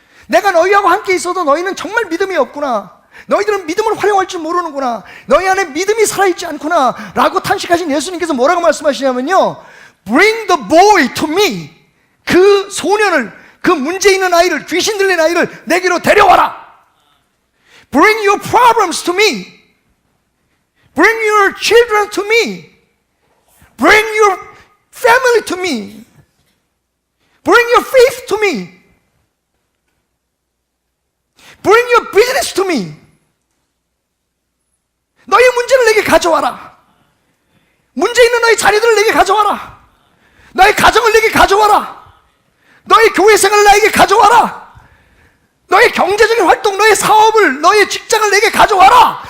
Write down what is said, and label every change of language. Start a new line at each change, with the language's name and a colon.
Korean: 내가 너희하고 함께 있어도 너희는 정말 믿음이 없구나. 너희들은 믿음을 활용할 줄 모르는구나. 너희 안에 믿음이 살아있지 않구나 라고 탄식하신 예수님께서 뭐라고 말씀하시냐면요,
English: Bring the boy to me.
Korean: 그 소년을, 그 문제 있는 아이를, 귀신 들린 아이를 내게로 데려와라.
English: Bring your problems to me. Bring your children to me. Bring your family to me. Bring your faith to me. Bring your business to me.
Korean: 너의 문제를 내게 가져와라. 문제 있는 너의 자녀들을 내게 가져와라. 너의 가정을 내게 가져와라. 너의 교회 생활을 나에게 가져와라. 너의 경제적인 활동, 너의 사업을, 너의 직장을 내게 가져와라.